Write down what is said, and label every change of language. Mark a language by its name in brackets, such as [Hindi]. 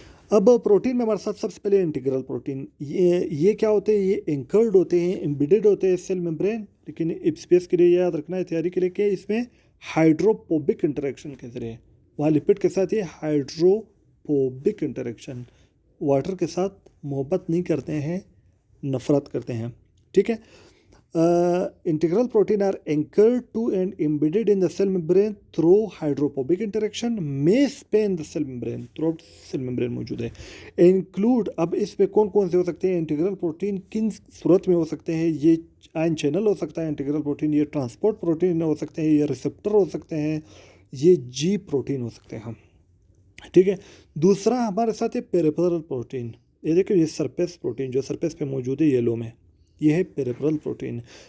[Hindi] अब प्रोटीन में हमारे साथ सबसे पहले इंटीग्रल प्रोटीन, ये क्या होते हैं, ये एंकर्ड होते हैं, एम्बेडेड होते हैं सेल मेम्ब्रेन, लेकिन स्पेस के लिए याद रखना है, तैयारी के लिए, कि इसमें हाइड्रोपोबिक इंटरेक्शन के जरिए, वहाँ लिपिड के साथ ये हाइड्रोपोबिक इंटरेक्शन, वाटर के साथ मोहब्बत नहीं करते हैं, नफरत करते हैं, ठीक है। [English] Integral protein are anchored to and embedded in the cell membrane through hydrophobic interaction, may span the cell membrane, throughout cell membrane [Hindi] मौजूद है। include, अब इसमें कौन कौन से हो सकते हैं इंटीग्रल प्रोटीन, किन सूरत में हो सकते हैं, ये आयन चैनल हो सकता है इंटीग्रल प्रोटीन, ये ट्रांसपोर्ट प्रोटीन हो सकते हैं, ये रिसेप्टर हो सकते हैं, ये जी प्रोटीन हो सकते हैं, ठीक है। दूसरा हमारे साथ है पेरिफेरल प्रोटीन, ये देखिए, ये सरफेस प्रोटीन जो सरफेस पे मौजूद है येलो में, ये है पेरिफेरल प्रोटीन।